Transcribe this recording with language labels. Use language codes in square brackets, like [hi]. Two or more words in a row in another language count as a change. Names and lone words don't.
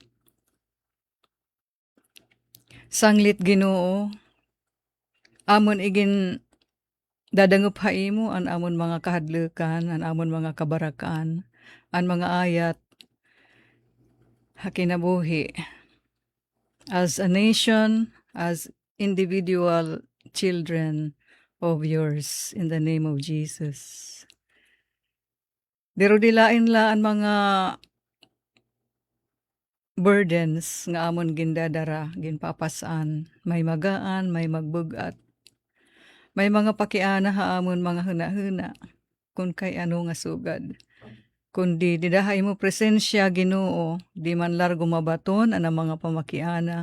[war] Sanglit Ginoo, amon igin dadangup ha imo an amon mga kahadlukan, an amon mga kabarakan, an mga ayat hakinabuhi. [en] As a nation, as individual children of yours in the name of Jesus. [war] Diro dilain la an mga burdens nga amon gindadara, ginpapasan, may magaan, may magbugat. May mga pakiana ha amon mga huna-huna. kun kay ano nga sugad. Kundi didaha imo presensya Ginoo, di man largo mabaton ang mga pamakiana.